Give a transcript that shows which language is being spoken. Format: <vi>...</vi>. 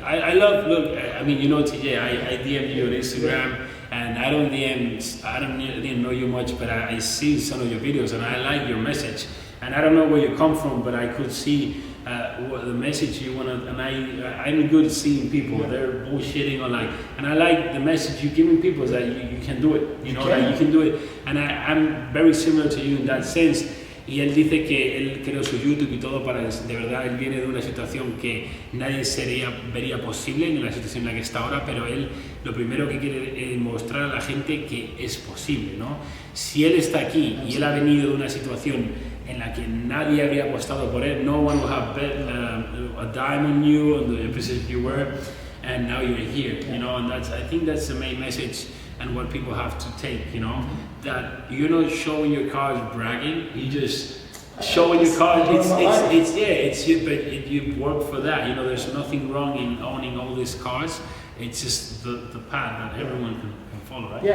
<en>I love, look, I mean, you know, TJ, I DM'd you on Instagram, and I didn't know you much, but I see some of your videos and I like your message. And I don't know where you come from, but I could see what the message you want to, and I'm good at seeing people, they're bullshitting or like, and I like the message you're giving people is that you can do it, you know, like you can do it. And I'm very similar to you in that sense.</en> <es>Y él dice que él creó su YouTube y todo para, de verdad, él viene de una situación que nadie vería posible en la situación en la que está ahora, pero él lo primero que quiere es mostrar a la gente que es posible, ¿no? Si él está aquí y él ha venido de una situación en la que nadie habría apostado por él,</es> <en>no one would have bet a dime on you, on the position you were, and now you're here, you know, and I think that's the main message and what people have to take, you know, that you're not showing your cars bragging, you just showing your cars, it's you, but you work for that, you know, there's nothing wrong in owning all these cars, it's just the path that everyone can follow, right?</en>